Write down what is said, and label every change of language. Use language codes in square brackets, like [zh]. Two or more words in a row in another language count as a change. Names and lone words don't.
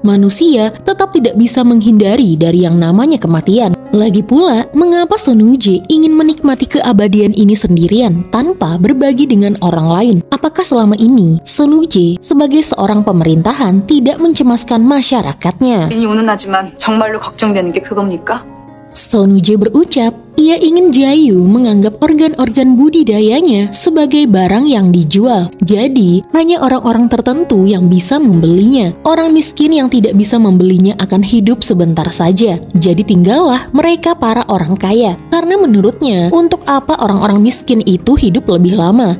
[id] Manusia tetap tidak bisa menghindari dari yang namanya kematian. Lagi pula, mengapa Sonuje ingin menikmati keabadian ini sendirian tanpa berbagi dengan orang lain? Apakah selama ini Sonuje sebagai seorang pemerintahan tidak mencemaskan masyarakatnya? [ko] 괜히 운운하지만 정말로 걱정되는 게 그겁니까? [id] Sonuje berucap, ia ingin Jayu menganggap organ-organ budidayanya sebagai barang yang dijual. Jadi, hanya orang-orang tertentu yang bisa membelinya. Orang miskin yang tidak bisa membelinya akan hidup sebentar saja. Jadi tinggallah mereka para orang kaya. Karena menurutnya, untuk apa orang-orang miskin itu hidup lebih lama?